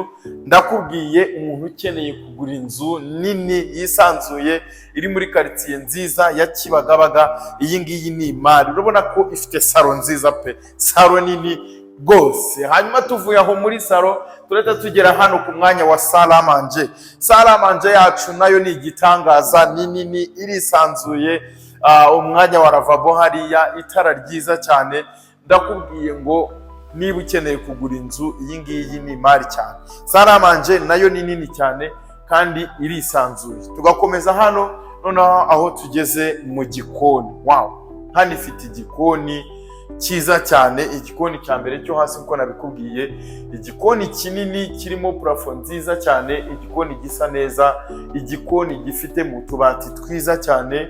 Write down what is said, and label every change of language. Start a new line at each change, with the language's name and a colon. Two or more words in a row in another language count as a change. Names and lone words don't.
Kinyarwanda: Ndakubwiye umuntu ukeneye kugura inzu nini yisanzuye iri muri quartier nziza ya Kibagabaga, iyi ngiyi ni imari. Urabona ko ifite salo nziza pe, salo nini rwose. Hanyuma tuvuye aho muri salo tureta tugera hano ku mwanya wa
French: salle à manger. Salle à manger
Kinyarwanda: yacu nayo ni igitangaza, nini irisanzuye. Umwanya wa lavabo hariya, itara ryiza cyane. Ndakubwiye ngo niba ukeneye kugura inzu, iyi ngiyi ni imari cyane.
French: Salle à manger
Kinyarwanda: nayo ni nini cyane kandi irisanzuye. Tugakomeza hano noneho aho tugeze mu gikoni. Wow, hano ifite igikoni cyiza cyane, igikoni cya mbere cyo hasi uko nabikubwiye, igikoni kinini kirimo parafo nziza cyane, igikoni gisa neza, igikoni gifite mu tubati twiza cyane.